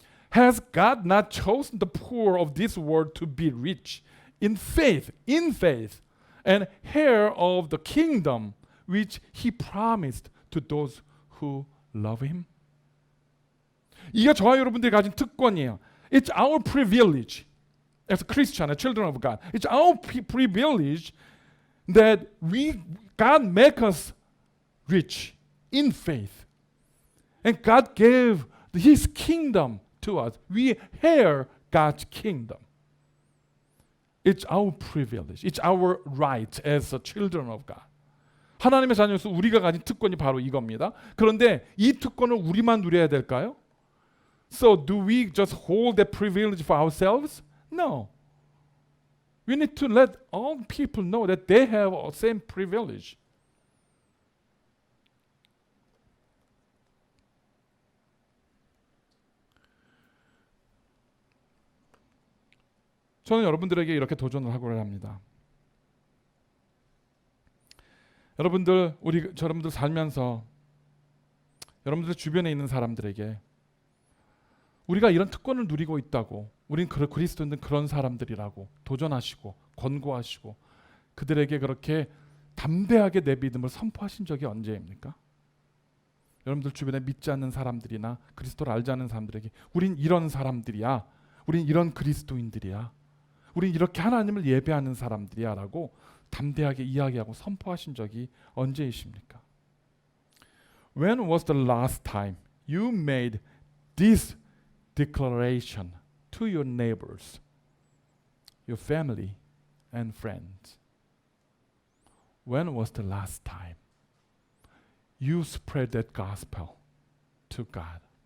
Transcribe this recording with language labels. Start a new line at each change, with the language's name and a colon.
English: Has God not chosen the poor of this world to be rich in faith, and heir of the kingdom which He promised to those who love Him?"
Korean: 이게 저와 여러분들이 가진 특권이에요.
English: It's our privilege as Christian, as children of God. It's our privilege that God make us rich in faith, and God gave His kingdom to us. We heir God's kingdom. It's our privilege. It's our right as a children of God.
Korean: 하나님의 자녀로서 우리가 가진 특권이 바로 이겁니다. 그런데 이 특권을 우리만 누려야 될까요?
English: So do we just hold that privilege for ourselves? No. We need to let all people know that they have the same privilege.
Korean: 저는 여러분들에게 이렇게 도전을 하고 합니다. 여러분들 살면서 여러분들 주변에 있는 사람들에게 우리가 이런 특권을 누리고 있다고, 우린 그리스도인들은 그런 사람들이라고 도전하시고 권고하시고 그들에게 그렇게 담대하게 내 믿음을 선포하신 적이 언제입니까? 여러분들 주변에 믿지 않는 사람들이나 그리스도를 알지 않는 사람들에게 우린 이런 사람들이야, 우린 이런 그리스도인들이야, 우린 이렇게 하나님을 예배하는 사람들이야 라고 담대하게 이야기하고 선포하신 적이 언제이십니까?
English: When was the last time you made this declaration to your neighbors, your family and friends? When was the last time you spread that gospel to God?